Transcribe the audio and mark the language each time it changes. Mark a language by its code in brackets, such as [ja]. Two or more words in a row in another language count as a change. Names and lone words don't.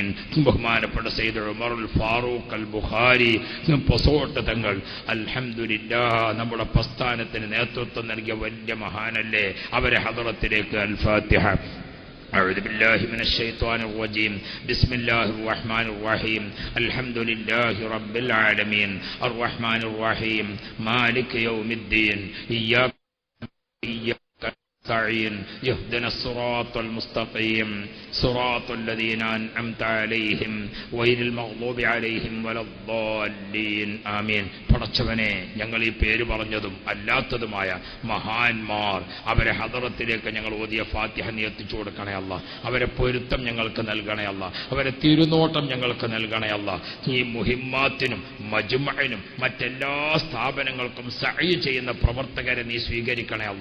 [ml] ബഹുമാനപ്പെട്ട സയ്യിദ് ഉമറുൽ ഫാറൂഖ് അൽ ബുഖാരി പൊസോട്ട് തങ്ങൾ അൽഹംദുലില്ലാഹ് നമ്മുടെ പ്രസ്ഥാനത്തിന് നേതൃത്വം നൽകിയ വലിയ മഹാനല്ലേ, അവരെ ഹദറത്തിലേക്ക് അൽ ഫാത്തിഹ. [ar] أعوذ بالله من الشيطان الرجيم بسم الله الرحمن الرحيم الحمد لله رب العالمين الرحمن الرحيم مالك يوم الدين إياك نستعين اهدنا الصراط المستقيم صراط الذين أنعمت عليهم غير المغضوب عليهم ولا الضالين آمين. [ml] പടച്ചവനെ, ഞങ്ങൾ ഈ പേര് പറഞ്ഞതും അല്ലാത്തതുമായ മഹാന്മാർ അവരെ ഹദറത്തിലേക്ക് ഞങ്ങൾ ഓതിയ ഫാത്തിഹ നീ എത്തിച്ചു കൊടുക്കണേ അല്ല. അവരെ പൊരുത്തം ഞങ്ങൾക്ക് നൽകണേ അല്ല. അവരെ തിരുനോട്ടം ഞങ്ങൾക്ക് നൽകണേ അല്ല. ഈ മുഹിമ്മാത്തിനും മജ്മഅിനും മറ്റെല്ലാ സ്ഥാപനങ്ങൾക്കും സഅയ് ചെയ്യുന്ന പ്രവർത്തകരെ നീ സ്വീകരിക്കണേ അല്ല.